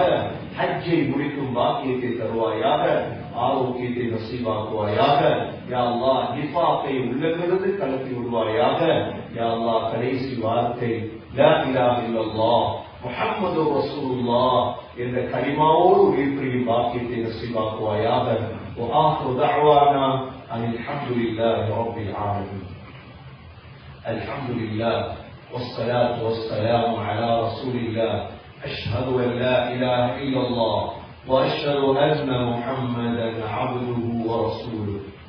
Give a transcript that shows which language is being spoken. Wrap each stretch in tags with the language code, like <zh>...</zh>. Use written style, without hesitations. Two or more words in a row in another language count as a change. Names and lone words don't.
<ta>ஹஜ்ஜை முடிக்கும் பாக்கியத்தை தருவாயாக. ஆரோக்கியத்தை நசீபாக்குவாயாக.</ta> <ar>يا الله</ar> <ta>நிஃபாக்கை உள்ளிருந்து கலத்தி விடுவாயாக.</ta> <ar>يا الله</ar> <ta>கடைசி வார்த்தை</ta> <ar>لا إله إلا الله محمد رسول الله</ar> <ta>என்ற கலிமாவோடு உயிர்ப்பியும் பாக்கியத்தை நசீபாக்குவாயாக.</ta> <ar>وآخر دعوانا أن الحمد لله رب العالمين. الحمد لله والصلاة والسلام على رسول الله. أشهد أن لا إله إلا الله وأشهد أن محمدا عبده ورسوله.</ar>